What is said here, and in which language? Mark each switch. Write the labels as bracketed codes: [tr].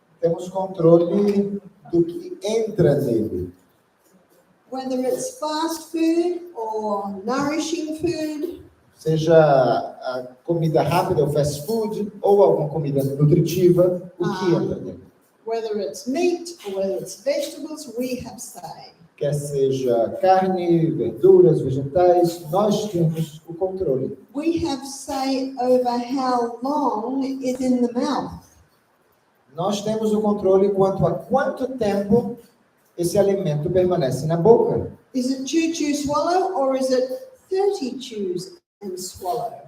[pt] Temos controle do que entra nele. [en] Whether it's fast food or nourishing food, [pt] Seja a comida rápida, o fast food, ou alguma comida nutritiva, o que entra nele. [en] whether it's meat or whether it's vegetables, we have say. [pt] Quer seja carne, verduras, vegetais, nós temos o controle. [en] We have say over how long it's in the mouth. [pt] Nós temos o controle quanto a quanto tempo esse alimento permanece na boca. [en] Is it chew, swallow, or is it 30 chews and swallow?